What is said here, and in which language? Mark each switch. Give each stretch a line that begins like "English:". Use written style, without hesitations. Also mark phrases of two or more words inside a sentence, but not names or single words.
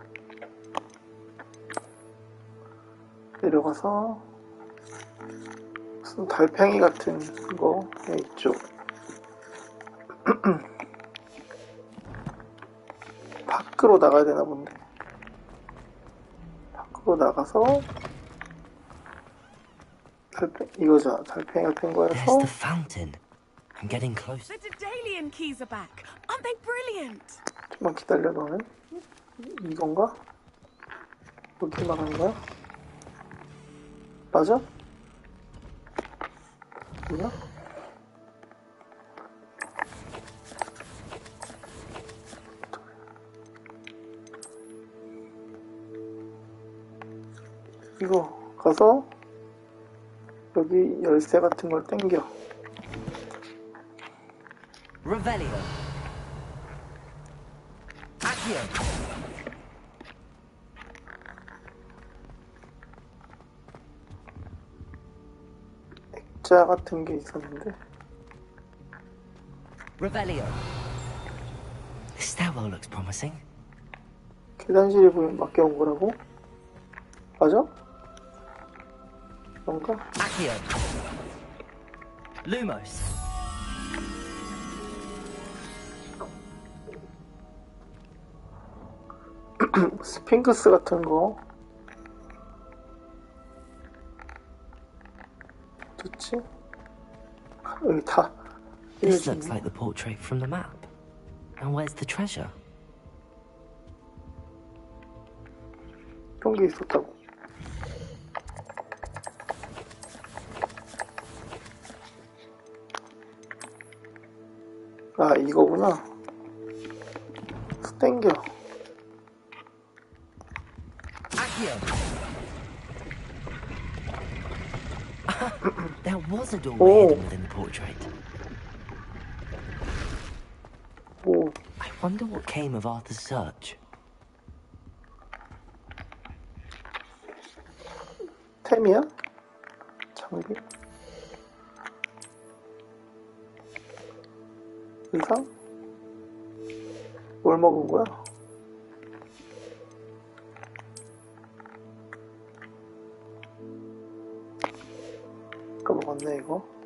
Korean: 내려가서 무슨 달팽이 같은 거 이쪽 밖으로 나가야 되나 본데. 밖으로 나가서 이거죠. 달팽이 같은 거에서
English: There's the fountain. I'm getting close. The Daedalian keys are back. Aren't they brilliant?
Korean: 좀만 기다려. 너는 이건가? 여기 말하는 거야? 맞아? 뭐야? 이거 가서 여기 열쇠 같은 걸 땡겨.
Latin: Revelio. Accio.
Korean: 액자 같은 게 있었는데.
Latin: Revelio.
English: This stairwell looks promising.
Korean: 계단실이 보면 맡겨온 거라고? 맞아? 뭔가?
Latin: Accio. Lumos.
Korean: 스핑크스 같은 거. 좋지? 여기 다.
English: This looks like the portrait from the map. And where's the treasure?
Korean: 이런 게 있었다고. 아, 이거구나. 땡겨.
English: There was a doorway hidden within the portrait.
Korean: 오,
English: I wonder what came of Arthur's search.
Korean: 템이야? 장비? 의상? 뭘 먹은 거야? 아까 먹었네 이거.